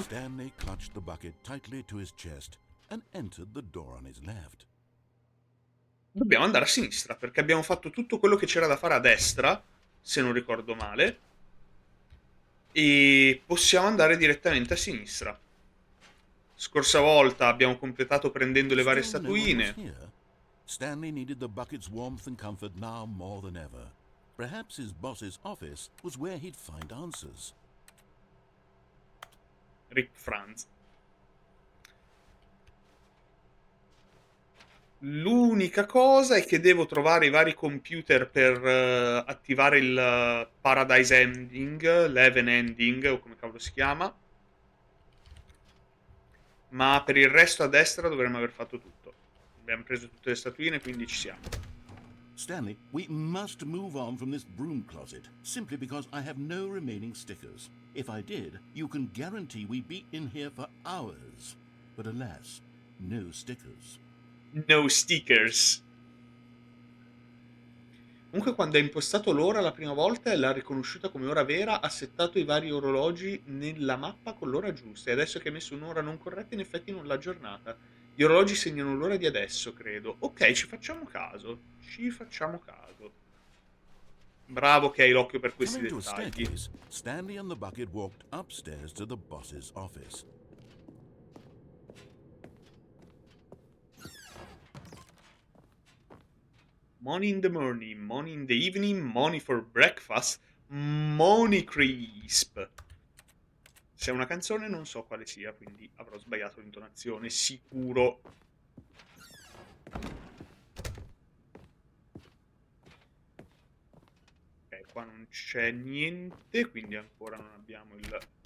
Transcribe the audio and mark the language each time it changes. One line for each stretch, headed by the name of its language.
English: Stanley clutched the bucket tightly to his chest and entered the door on his left.
Italian: dobbiamo andare a sinistra perché abbiamo fatto tutto quello che c'era da fare a destra, se non ricordo male, e possiamo andare direttamente a sinistra. Scorsa volta abbiamo completato prendendo le varie
English: Still no one was
Italian: statuine.
English: here. Stanley needed the bucket's warmth and comfort now more than ever. Perhaps his boss's office was where he'd find answers. Rick Franz.
Italian: L'unica cosa è che devo trovare i vari computer per attivare il Paradise Ending, l'Heaven Ending, o come cavolo si chiama. Ma per il resto a destra dovremmo aver fatto tutto. Abbiamo preso tutte le statuine, quindi ci siamo.
English: Stanley, we must move on from this broom closet, simply because I have no remaining stickers. If I did, you can guarantee we'd be in here for hours. But alas, no stickers. No stickers.
Italian: Comunque quando ha impostato l'ora la prima volta e l'ha riconosciuta come ora vera, ha settato i vari orologi nella mappa con l'ora giusta e adesso che ha messo un'ora non corretta in effetti non l'ha aggiornata. Gli orologi segnano l'ora di adesso, credo. Ok, ci facciamo caso. Ci facciamo caso. Bravo che hai l'occhio per questi
English: Coming to a
Italian: dettagli.
English: staircase, Stanley and the bucket walked upstairs to the boss's office. Money in the morning, money in the evening, money for breakfast, money crisp.
Italian: Se è una canzone non so quale sia, quindi avrò sbagliato l'intonazione, sicuro. Ok, qua non c'è niente, quindi ancora non abbiamo il...